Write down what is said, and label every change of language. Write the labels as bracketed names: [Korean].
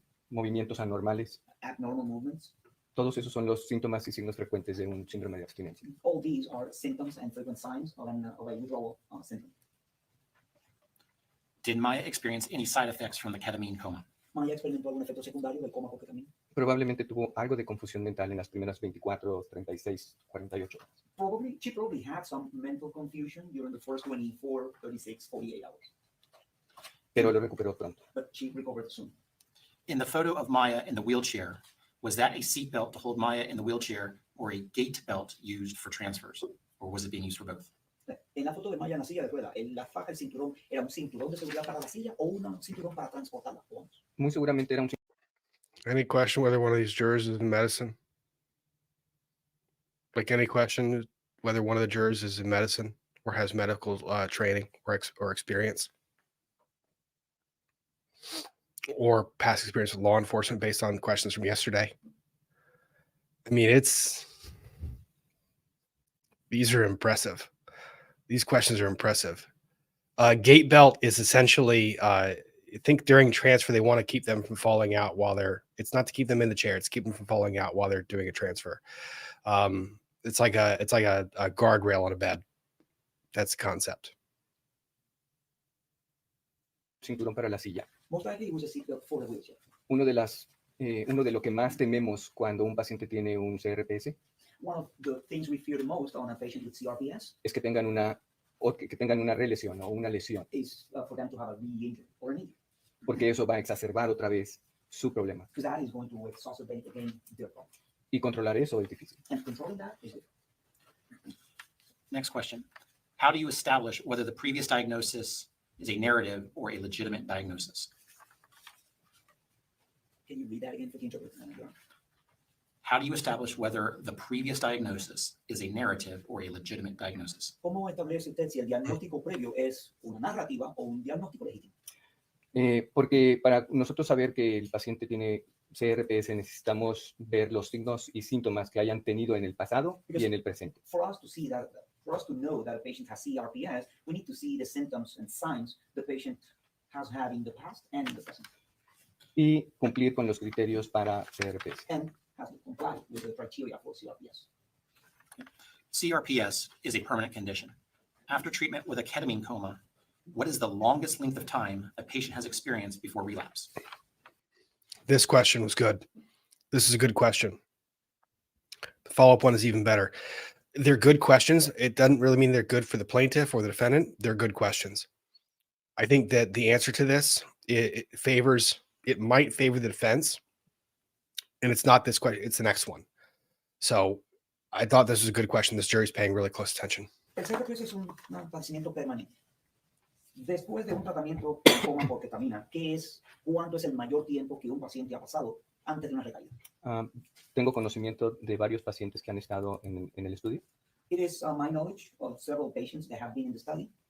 [Spanish] movimientos anormales. [English] abnormal movements. [Spanish] Todos esos son los síntomas y signos frecuentes de un síndrome de abstinencia. [English] All these are symptoms and frequent signs of a withdrawal syndrome. Did Maya experience any side effects from the ketamine coma? [Spanish] Maya experimentó algún efecto secundario del coma por ketamina. Probablemente tuvo algo de confusión mental en las primeras 24, 36, 48 horas. [English] She probably had some mental confusion during the first 24, 36, 48 hours, [Spanish] Pero lo recuperó pronto. [English] but she recovered soon. In the photo of Maya in the wheelchair, was that a seat belt to hold Maya in the wheelchair or a gait belt used for transfers? Or was it being used for both? [Spanish] En la foto de Maya en la silla de ruedas, la faja, el cinturón, ¿era un cinturón de seguridad para la silla o un cinturón para transportarla? O ambos. Muy seguramente era un [English] Any question whether one of these jurors is in medicine? Like any question whether one of the jurors is in medicine or has medical training or experience? Or past experience with law enforcement based on questions from yesterday? I mean, these are impressive. These questions are impressive. Gait belt is essentially, I think during transfer, they want to keep them from falling out it's not to keep them in the chair. It's to keep them from falling out while they're doing a transfer. It's like a guardrail on a bed. That's the concept. [Spanish] cinturón para la silla. [English] Most likely it was a seat belt for the wheelchair. [Spanish] Uno de lo que más tememos cuando un paciente tiene un CRPS [English] One of the things we fear the most on a patient with CRPS [Spanish] es que tengan una relesión o una lesión, [English] is for them to have a re-injury or an injury, [Spanish] porque eso va a exacerbar otra vez su problema. [English] because that is going to exacerbate again their problem. [Spanish] Y controlar eso es difícil. [English] And controlling that is difficult. Next question. How do you establish whether the previous diagnosis is a narrative or a legitimate diagnosis? Can you read that again for the interpreter? How do you establish whether the previous diagnosis is a narrative or a legitimate diagnosis? [Spanish] ¿Cómo establece usted si el diagnóstico previo es una narrativa o un diagnóstico legítimo? Porque para nosotros saber que el paciente tiene CRPS necesitamos ver los signos y síntomas que hayan tenido en el pasado y en el presente. [English] For us to know that a patient has CRPS, we need to see the symptoms and signs the patient has had in the past and in the present, [Spanish] Y cumplir con los criterios para CRPS. [English] and has to comply with the criteria for CRPS. CRPS is a permanent condition. After treatment with a ketamine coma, what is the longest length of time a patient has experienced before relapse? This question was good. This is a good question. The follow-up one is even better. They're good questions. It doesn't really mean they're good for the plaintiff or the defendant. They're good questions. I think that the answer to this, it might favor the defense And it's not this question, it's the next one. So I thought this was a good question. This jury's paying really close attention. [Spanish] El CRPS es un padecimiento permanente. Después de un tratamiento coma por ketamina, ¿cuánto es el mayor tiempo que un paciente ha pasado antes de una recaída? Tengo conocimiento de varios pacientes que han estado en el estudio [English] It is my knowledge of several patients that have been in the study